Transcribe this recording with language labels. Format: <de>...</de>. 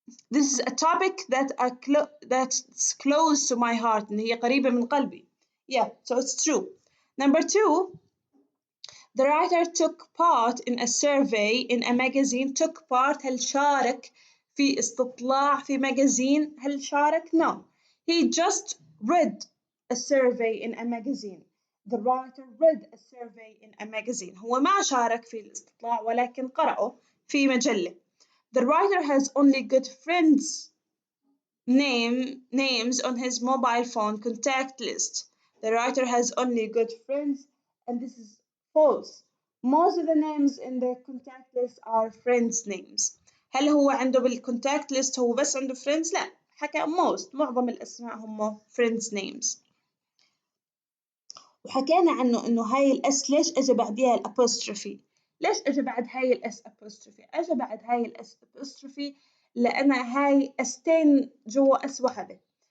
<en>This is a topic that's close to my heart</en> <ar>إن هي قريبة من قلبي.</ar> <en>Yeah, so it's true. Number two, the writer took part in a survey in a magazine. Took part</en> <ar>هل شارك في استطلاع في magazine؟ هل شارك؟ No.</ar> <en>He just read a survey in a magazine. The writer read a survey in a magazine.</en> <ar>هو ما شارك في الاستطلاع ولكن قرأه في مجلة.</ar> <en>The writer has only good friends names on his mobile phone contact list. The writer has only good friends, and this is false. Most of the names in the contact list are friends names.</en> <ar>هل هو عنده بالcontact list هو بس عنده friends؟ لا، حكى معظم الأسماء هم</ar> <en>friends names.</en> <ar>وحكينا عنه إنه هاي الأس ليش أجى بعديها الأبوستروفي؟ ليش أجى بعد هاي الأس أبوستروفي؟ أجى بعد هاي الأس أبوستروفي لأن هاي أستين جوا أس واحدة.</ar>